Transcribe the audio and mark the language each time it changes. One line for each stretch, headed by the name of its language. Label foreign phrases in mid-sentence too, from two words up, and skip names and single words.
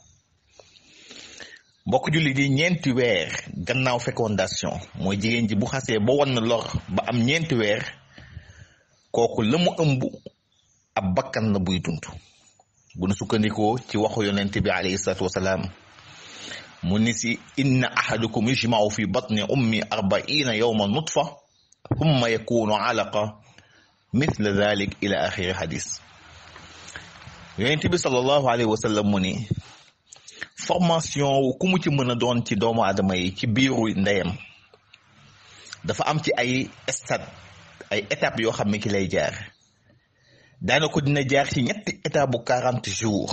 Wolof: mbokk julli di 4 weer gannaaw fécondation, mooy jigéen ji bu xasee ba wan na lor ba am 4 weer, kooku la mu ëmb ab bakkan la buy dund. bu nu sukkandikoo ci waxu yonent bi
Arabic: عليه الصلاة والسلام,
Wolof: mu ni si
Arabic: إن أحدكم يجمع في بطن أمه 40 يوما نطفة ثم يكون علقة مثل ذلك إلى آخر الحديث.
Wolof: yonent bi
Arabic: صلى الله عليه وسلم
Wolof: mu ni formation ku mu ci mën a doon ci doomu aadama yi ci biiru ndeyam dafa am ci ay stade, ay étapes yoo xam ne ki lay jaar. daana ko dina jaar ci ñetti étape bu 40 jours.